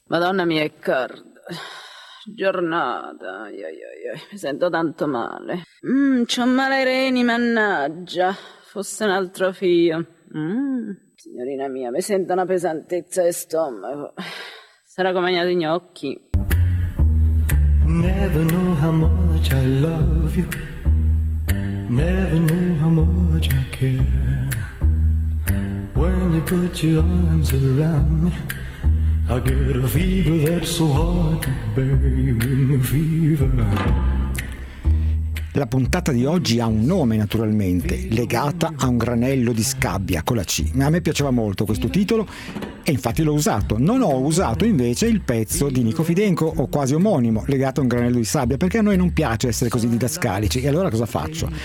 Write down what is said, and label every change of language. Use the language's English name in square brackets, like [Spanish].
[Italian] Madonna mia, Riccardo, giornata, mi sento tanto male, c'ho male ai reni, mannaggia, fosse un altro figlio. Signorina mia, mi sento una pesantezza di stomaco. Sarà come agnato di gnocchi. [English] Never know how much I love you. Never know how much I care. When you put your arms around me, I get a fever that's so hard to bear. You bring me fever. [Italian] La puntata di oggi ha un nome, naturalmente, legata a un granello di scabbia con la C. A me piaceva molto questo titolo e infatti l'ho usato. Non ho usato invece il pezzo di Nico Fidenco, o quasi omonimo, legato a un granello di sabbia, perché a noi non piace essere così didascalici. E allora cosa faccio?